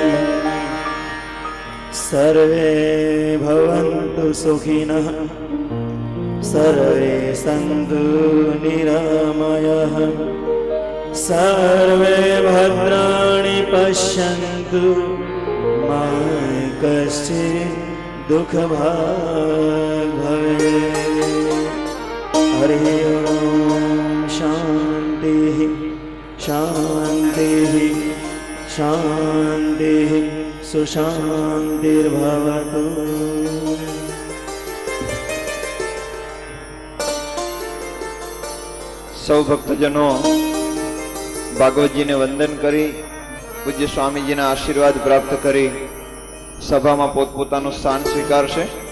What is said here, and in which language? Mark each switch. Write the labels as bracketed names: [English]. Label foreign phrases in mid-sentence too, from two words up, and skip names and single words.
[Sanskrit] सर्वे भवन्तु सुखिनः सर्वे सन्तु निरामयाः सर्वे भद्राणि पश्यन्तु मा कश्चित् दुःखभाग् भवेत्। हरिः ओम् शान्तिः शान्तिः शान्तिः सुशान्तिर्भवतु। [Gujarati] સૌ ભક્તજનો ભાગવતજીને વંદન કરી પૂજ્ય સ્વામીજીના આશીર્વાદ પ્રાપ્ત કરી સભામાં પોતપોતાનું સ્થાન સ્વીકારશે।